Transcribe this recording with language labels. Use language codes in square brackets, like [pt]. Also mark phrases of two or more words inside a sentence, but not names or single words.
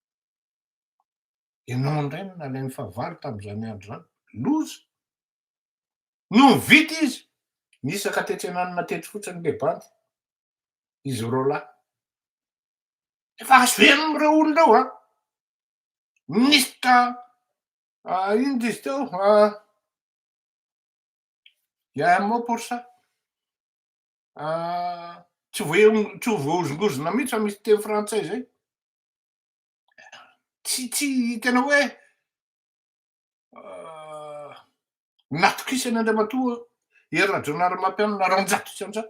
[mg] Ianao indray no nalainy fahavalo tam'zany andro zany, loza. No mivity izy, nisaka tetsy ananina tetsy fotsiny le bandy, izy Roland. Efa azo heno am'reo olona reo a. Ministra ino dizy teo, [fr] il y a un mot pour ça. [mg] Tsy voahozongozona mihitsy fa misy teny frantsay zay. Tsy tena hoe natokisany Andriamatoa Hery Rajaonarimampianina roanjato isan-jato.